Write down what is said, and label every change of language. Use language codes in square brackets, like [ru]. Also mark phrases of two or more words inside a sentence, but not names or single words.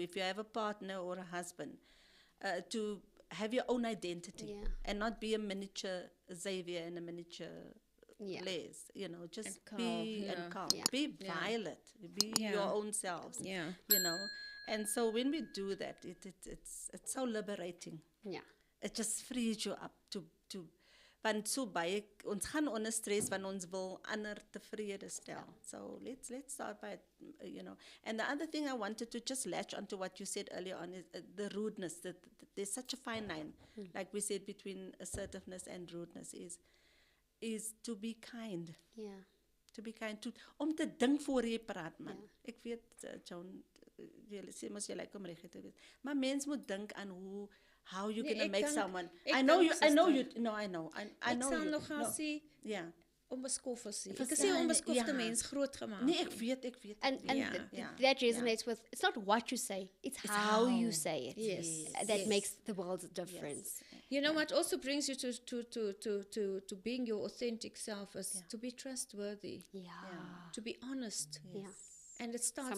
[en] If you have a partner or a husband, to have your own identity and not be a miniature Xavier and a miniature Les. Just And Carl, be yeah. and calm. Yeah. Be Violet. Be Yeah. your own selves. Yeah. And so when we do that, it's so liberating. Yeah. It just frees you up to [af] want so baie ons gaan onder stres want ons wil ander tevrede stel. [en] So let's start by And the other thing I wanted to just latch onto what you said earlier on is the rudeness. That there's such a fine line, like we said, between assertiveness and rudeness is to be kind. Yeah. To be kind, [af] om te dink voor jy praat, man. Ek weet, Joan, jy sê mos jy like om reg te wees. Maar mens moet dink aan [en] how you [af] Nee, [en] gonna [af] ek [en] make [af] dink- [en] someone. [af] ek [en] I know [af] dink, [en] you. I know sister. you. No, I know. I [af] Ek [en] know [af] sal [en] you. [af] nog gaan [en] No. [af] sê Ja. onbeskof is nie. Ek Verstaan, sê onbeskofte ja. mens groot gemaak. Nee, ek weet. [en] And Yeah. that resonates with, it's not what you say, it's how you how. say it. Yes. That Yes. makes the world a difference. You know what also brings you to being your authentic self is to be trustworthy, Yeah. to be honest. Yeah. And it starts